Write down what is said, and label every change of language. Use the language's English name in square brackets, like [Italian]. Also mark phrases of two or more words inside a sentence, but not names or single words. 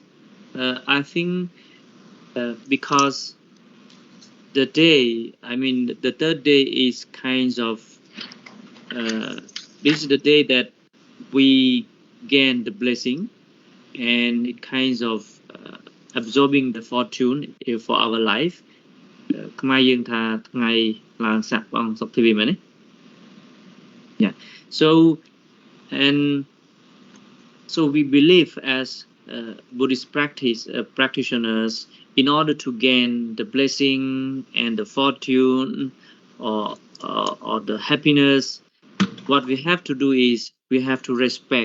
[English] I think because the day, I mean, the third day is kind of this is the day that we gain the blessing, and it kinds of absorbing the fortune for our life. [Khmer] ខ្មែរយើងថាថ្ងៃឡើងស័កព្រះអង្គសុខទេមែនទេ Yeah. [English] So and so we believe as Buddhist practitioners, in order to gain the blessing and the fortune or the happiness, what we have to do is we have to respect.